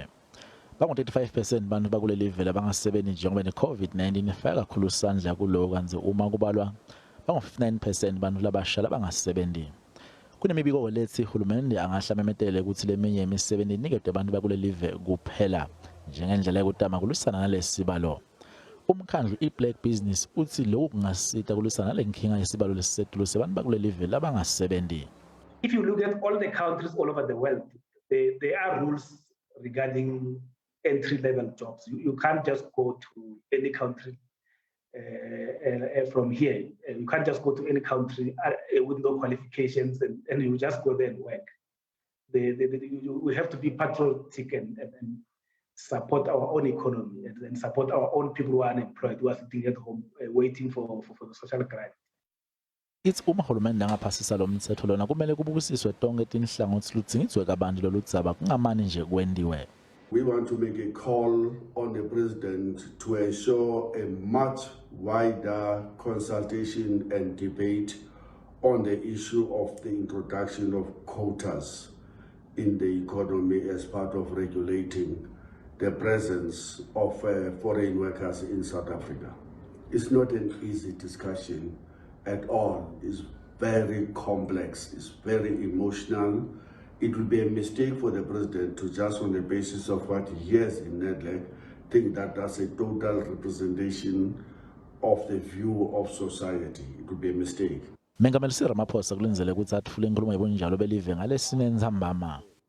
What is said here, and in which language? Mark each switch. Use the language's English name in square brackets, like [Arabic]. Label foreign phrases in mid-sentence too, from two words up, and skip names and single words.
[Swati] Bangu-35% bantu bakulelive labangasebenzi njengoba ne-COVID-19 ifaka kakhulu isandla kulo kanti uma kubalwa bangu-59% bantu labasha labangasebenzi. Kunemibiko letsi uhulumende angahle amemetele kutsi leminye imisebenti inikwe abantu bakulelive kuphela njengendlela yokutama kulisana nalesibalo. Umkhandlu i-Black Business uthi lokhu kungasita kulisana nalenkinga yesibalo lesisetulu sebantu bakulelive labangasebenzi. [English] If you look at all the countries all over the world, there are rules regarding entry-level jobs. You can't just go to any country from here. You can't just go to any country with no qualifications and you just go there and work. We have to be patriotic and support our own economy and support our own people who are unemployed, who are sitting at home waiting for the social grant. [Swati] It's uhulumende angaphasisa lo mthetho lona kumele kubukisiswe tonke tinhlangothi lutsingizwe kabantu lolu dzaba kungamane nje kwendiwe. [English] We want to make a call on the president to ensure a much wider consultation and debate on the issue of the introduction of quotas in the economy as part of regulating the presence of foreign workers in South Africa. It's not an easy discussion at all. It's very complex, it's very emotional. It would be a mistake for the president to just on the basis of what he hears in Nedlek think that that's a total representation of the view of society. It would be a mistake. [Swati] Mengameli Cyril Ramaphosa kulinzele ukuthi atfule inkhulumo yebunjalo belive ngalesine Tindzaba.